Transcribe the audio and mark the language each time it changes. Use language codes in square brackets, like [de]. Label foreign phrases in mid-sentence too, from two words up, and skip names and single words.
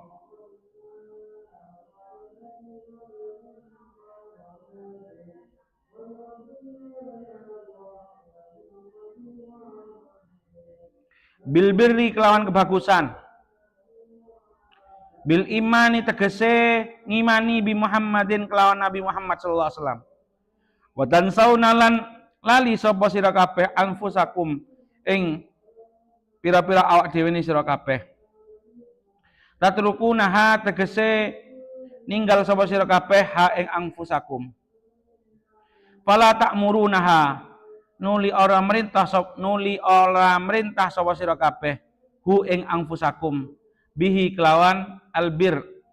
[ar] بالبر [jv] kelawan kebagusan. [ar] بالإيمان [jv] tegese ngimani [ar] بمحمد [jv] kelawan Nabi Muhammad [ar] صلى الله عليه وسلم. وتنسون [jv] lan lali sapa sira kabeh anfusakum ing pira-pira awak dhewe ni sira kabeh. Tatrukunaha tegese ninggal sapa sira kabeh ha ing anfusakum. [ar] فلا تأمرونها [jv] nuli ora merintah sapa sira kabeh hu ing anfusakum bihi kelawan albir.